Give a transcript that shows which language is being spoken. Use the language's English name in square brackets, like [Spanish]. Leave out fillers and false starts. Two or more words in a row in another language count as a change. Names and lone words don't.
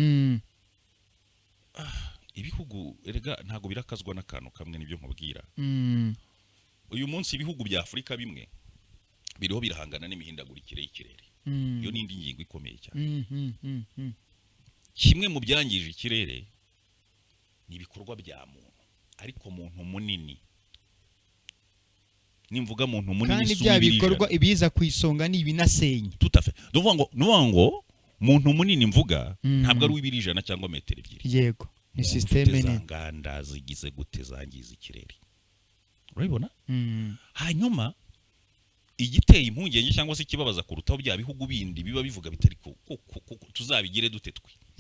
[Kinyarwanda] ibihugu erega ntago birakazwa n'akantu kamwe nibyo nkubwira uyu munsi ibihugu bya Afrika bimwe biriho birahangana n'imihindagurikire y'ikirere iyo nindi ngingo ikomeye cyane kimwe mu byangije ikirere ni ibikorwa bya muntu ariko muntu munini nimvuga muntu munini kandi bya bikorwa ibiza kwisonga ni ibinasenye [French] tout à fait [Kinyarwanda] nuvuga ngo muntu munini mvuga ntabwo ari ubirijana cyangwa metero 2 yego ni systeme ni nganda zigize gute zangiza ikirere urabibona hanyuma igiteye impungenge cyangwa se kibabaza kurutaho bya bihugu bindi biba bivuga bitari ko tuzabigire dute twe